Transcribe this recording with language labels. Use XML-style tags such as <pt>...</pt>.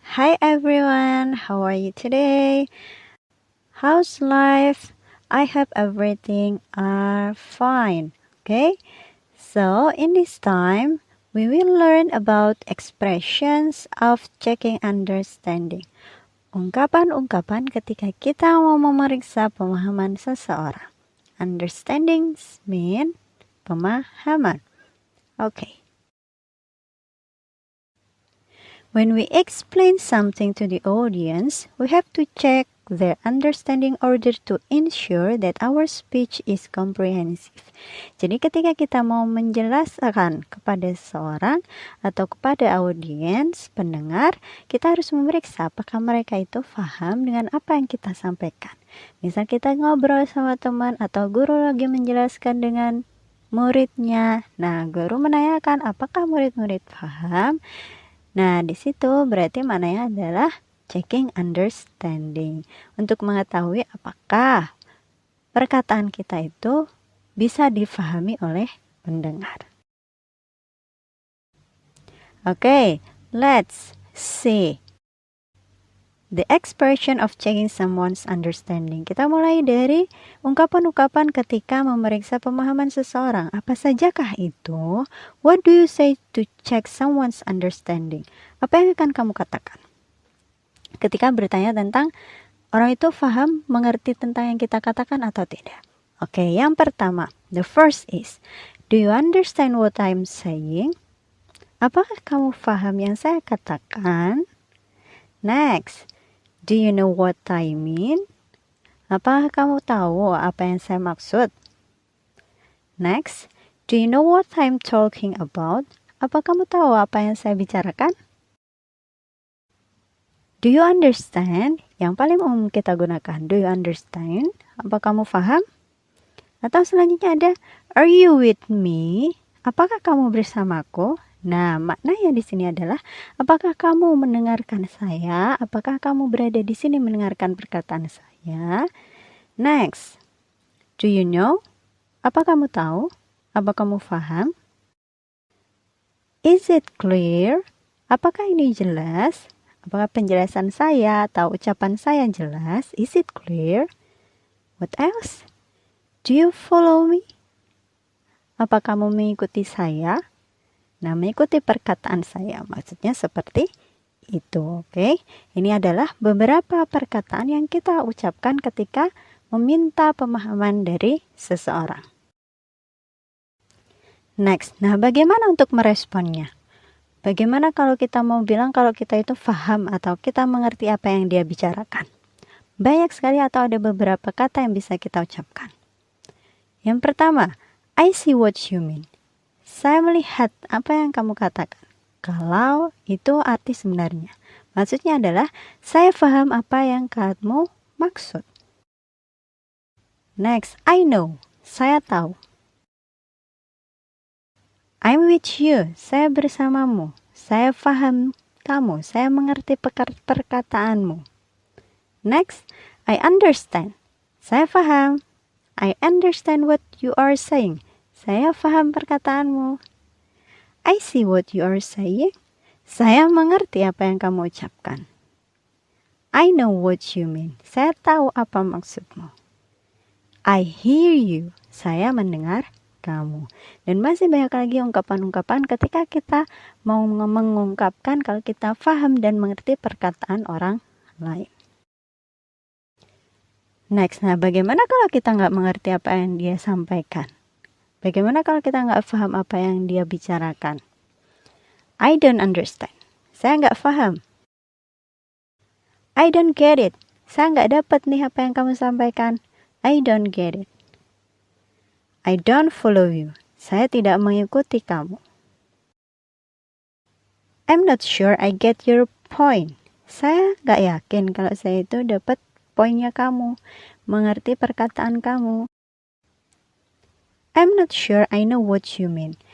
<en>Hi everyone, how are you today? How's life? I hope everything are fine. Okay? So, in this time, we will learn about expressions of checking understanding.</en> <id>Ungkapan-ungkapan ketika kita mau memeriksa pemahaman seseorang.</id> <en>Understandings mean</en> <id>pemahaman.</id> <en>Okay. When we explain something to the audience, we have to check their understanding in order to ensure that our speech is comprehensive.</en> <id>Jadi ketika kita mau menjelaskan kepada seseorang atau kepada audiens, pendengar, kita harus memeriksa apakah mereka itu paham dengan apa yang kita sampaikan. Misal kita ngobrol sama teman atau guru lagi menjelaskan dengan muridnya. Nah, guru menanyakan apakah murid-murid paham? Nah, di situ berarti mananya adalah checking understanding. Untuk mengetahui apakah perkataan kita itu bisa difahami oleh pendengar.</id> <en>Okay, let's see the expression of checking someone's understanding.</en> <id>Kita mulai dari ungkapan-ungkapan ketika memeriksa pemahaman seseorang. Apa sajakah itu?</id> <en>What do you say to check someone's understanding?</en> <id>Apa yang akan kamu katakan ketika bertanya tentang orang itu paham, mengerti tentang yang kita katakan atau tidak? Oke, yang pertama,</id> <en>the first is, do you understand what I'm saying?</en> <id>Apakah kamu paham yang saya katakan?</id> <en>Next, do you know what I mean?</en> <id>Apakah kamu tahu apa yang saya maksud?</id> <en>Next, do you know what I'm talking about?</en> <id>Apa kamu tahu apa yang saya bicarakan?</id> <en>Do you understand?</en> <id>Yang paling umum kita gunakan,</id> <en>do you understand?</en> <id>Apa kamu paham? Atau selanjutnya ada,</id> <en>are you with me?</en> <id>Apakah kamu bersamaku? Nah, maknanya di sini adalah, apakah kamu mendengarkan saya? Apakah kamu berada di sini mendengarkan perkataan saya?</id> <en>Next, do you know?</en> <id>Apa kamu tahu? Apa kamu paham?</id> <en>Is it clear?</en> <id>Apakah ini jelas? Apakah penjelasan saya atau ucapan saya jelas?</id> <en>Is it clear? What else? Do you follow me?</en> <id>Apa kamu mengikuti saya? Nah, mengikuti perkataan saya, maksudnya seperti itu, oke? Ini adalah beberapa perkataan yang kita ucapkan ketika meminta pemahaman dari seseorang. Next, nah bagaimana untuk meresponnya? Bagaimana kalau kita mau bilang kalau kita itu paham atau kita mengerti apa yang dia bicarakan? Banyak sekali atau ada beberapa kata yang bisa kita ucapkan. Yang pertama,</id> <en>I see what you mean.</en> <id>Saya melihat apa yang kamu katakan. Kalau itu arti sebenarnya. Maksudnya adalah, saya paham apa yang kamu maksud.</id> <en>Next, I know.</en> <id>Saya tahu.</id> <en>I'm with you.</en> <id>Saya bersamamu. Saya paham kamu. Saya mengerti perkataanmu.</id> <en>Next, I understand.</en> <id>Saya paham.</id> <en>I understand what you are saying.</en> <id>Saya paham perkataanmu.</id> <en>I see what you are saying.</en> <id>Saya mengerti apa yang kamu ucapkan.</id> <en>I know what you mean.</en> <id>Saya tahu apa maksudmu.</id> <en>I hear you.</en> <id>Saya mendengar kamu. Dan masih banyak lagi ungkapan-ungkapan ketika kita mau mengungkapkan kalau kita paham dan mengerti perkataan orang lain. Next, nah bagaimana kalau kita nggak mengerti apa yang dia sampaikan? Bagaimana kalau kita nggak paham apa yang dia bicarakan?</id> <en>I don't understand.</en> <id>Saya nggak paham.</id> <en>I don't get it.</en> <id>Saya nggak dapat nih apa yang kamu sampaikan.</id> <en>I don't get it. I don't follow you.</en> <id>Saya tidak mengikuti kamu.</id> <en>I'm not sure I get your point.</en> <id>Saya nggak yakin kalau saya itu dapat poinnya kamu, mengerti perkataan kamu.</id> <en>I'm not sure I know what you mean.</en>